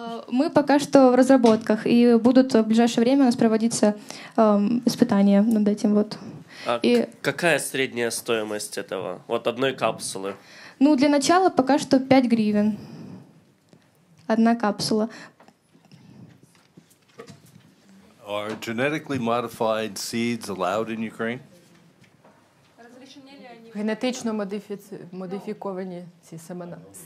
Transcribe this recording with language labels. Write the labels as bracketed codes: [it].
[ru] Мы пока что в разработках, и будут в ближайшее время у нас проводиться испытания над этим. Вот. Какая средняя стоимость этого? Вот одной капсулы? Ну, для начала пока что 5 гривен. Одна капсула. [en] Are genetically modified seeds allowed in Ukraine? [uk] Генетично модифіковані ці семена.